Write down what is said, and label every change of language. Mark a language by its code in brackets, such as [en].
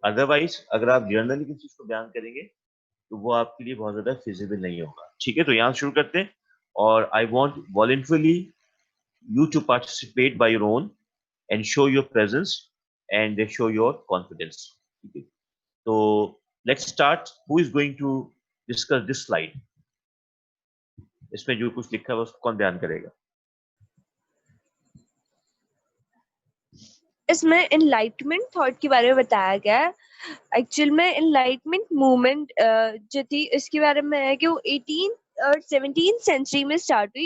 [hi] Otherwise अगर आप generally किसी चीज़ को बयान करेंगे, तो वो आपके लिए बहुत ज़्यादा फिजिबल नहीं होगा, ठीक है? तो यहाँ शुरू करते हैं, और [en] I want voluntarily you to participate by your own and show your presence and show your confidence. Okay. So let's start. Who is going to discuss this slide? [hi] इसमें जो कुछ लिखा है उसको कौन बयान करेगा? इसमें एनलाइटमेंट थॉट के बारे में बताया गया है। एक्चुअल में एनलाइटमेंट मूवमेंट जो थी इसके बारे में है कि वो 18th और 17th सेंचुरी में स्टार्ट हुई।